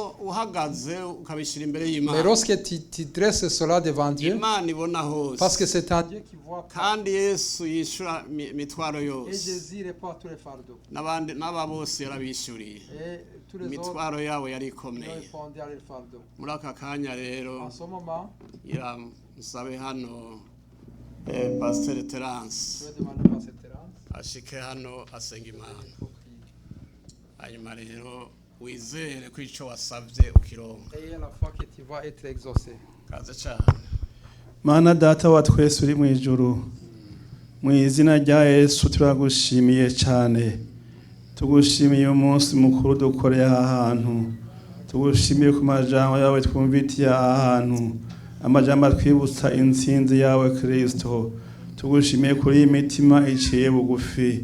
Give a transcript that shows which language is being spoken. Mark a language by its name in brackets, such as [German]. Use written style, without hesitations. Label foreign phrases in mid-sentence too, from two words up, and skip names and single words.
[French] Mais lorsque tu dresses cela devant Dieu, parce que c'est un Dieu qui voit tout, et Jésus répond à tous les fardeaux. Et tous les autres ont répondu à leurs fardeaux. En ce moment, Pasteur je Terence vais demander à Pasteur Terence [Rundi] ashike hano asenga Imana hanyuma rero wizere ko icyo wasabye ukironka. [French] et la foi que tu vas être exaucé. [Rundi] Kaze cyane. Mana data wa twese uri mu ijuru, mu izina rya Yesu turagushimiye cyane, tugushimiye umunsi mukuru dukoreye aha hantu, tugushimiye ku majambo yawe twumvitiye aha hantu, amajambo twibutsa intsinzi yawe Kristo, tugushimiye kuri imitima iciye bugufi.